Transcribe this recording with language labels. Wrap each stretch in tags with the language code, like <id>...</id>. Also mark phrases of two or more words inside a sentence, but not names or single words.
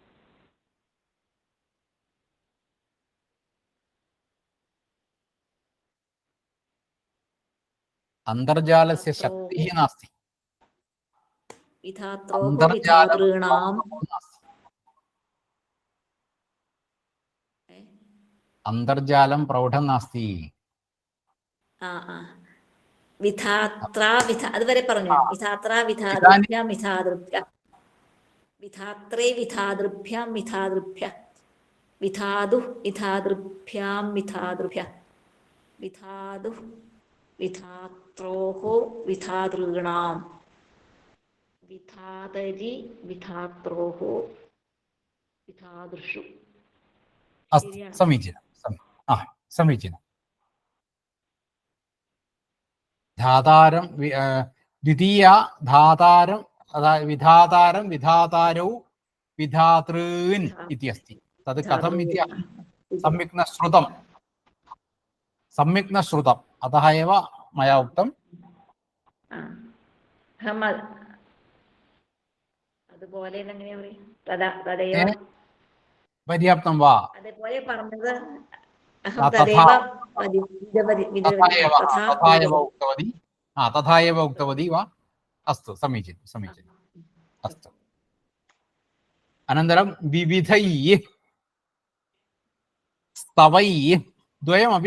<sa>अन्तर्जालस्य शक्तिः नास्ति. विधात्रोः विधातॄणाम् अन्तर्जालं प्रौढं नास्ति.</sa> <ml>विधात्रा അതുവരെ പറഞ്ഞു.</ml> <sa>വിധാത്രാ വിധാതൃഭ്യാം വിധാതൃഭ്യ വിധാത്രേ വിധാതൃഭ്യാം വിധാതൃഭ്യ വിധാതു വിധാതൃഭ്യാം വിധാതൃഭ്യ വിധാതു വിധാത്രോः വിധാതॄണാം വിധാതരി വിധാത്രോः വിധാതൃഷു. समीचीनं. ധാതാരം ദ്വിതീയ ധാതാരം അതായത് വിധാതാരം വിധാതാരൗ വിധാതॄൻ ഇതി അസ്തി തത് കഥം ഇതി सम्यक् न श्रुतं सम्यक् न श्रुतम् अतः एव मया उक्तं</sa> <ml>അതുപോലെ എങ്ങനെ പറയും തദൈവ</ml> <sa>पर्याप्तं वा</sa> <ml>അതേപോലെ പറഞ്ഞത്</ml> <sa>तथा एव उक्तवती वा अस्तु समीचीनं समीचीनम् अस्तु अनन्तरं विविधैः स्तवैः द्वयमपि</sa>